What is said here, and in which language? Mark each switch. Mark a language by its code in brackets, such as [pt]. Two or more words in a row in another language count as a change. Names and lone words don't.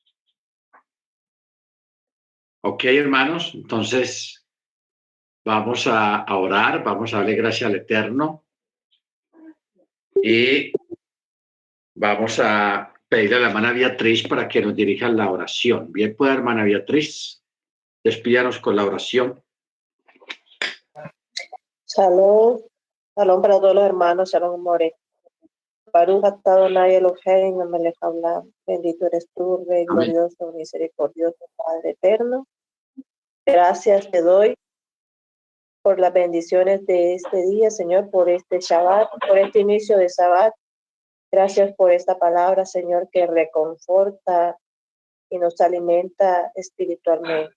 [es] Ok, hermanos, entonces vamos a orar, vamos a darle gracias al Eterno y vamos a pedirle a la hermana Beatriz para que nos dirija la oración. Bien, pues, hermana Beatriz, despídanos con la oración. [he] שלום, שלום [es] para todos los hermanos, [he] שלום מורה. ברוך אתה אדוני אלוהינו מלך העולם. [es] Bendito eres tú, Rey glorioso, misericordioso, Padre eterno. Gracias te doy por las bendiciones de este día, Señor, por este Shabbat, por este inicio de Shabbat. Gracias por esta palabra, Señor, que reconforta y nos alimenta espiritualmente.